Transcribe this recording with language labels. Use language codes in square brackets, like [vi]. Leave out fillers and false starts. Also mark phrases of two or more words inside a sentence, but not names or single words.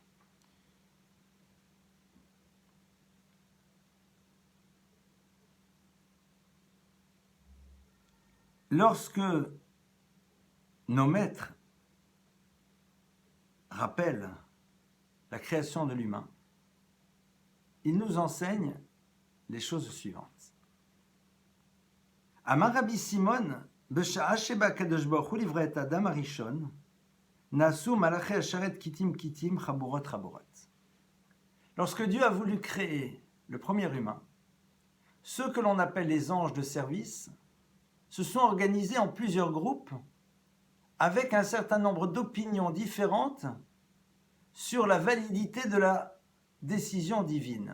[fr] Lorsque nos maîtres rappellent la création de l'humain, ils nous enseignent les choses suivantes. [he] אמר רבי סימון, בשעה שבא הקדוש ברוך הוא לברוא את אדם הראשון, נעשו מלאכי השרת כיתים כיתים חבורות חבורות. [fr] Lorsque Dieu a voulu créer le premier humain, ceux que l'on appelle les anges de service se sont organisés en plusieurs groupes avec un certain nombre d'opinions différentes sur la validité de la décision divine.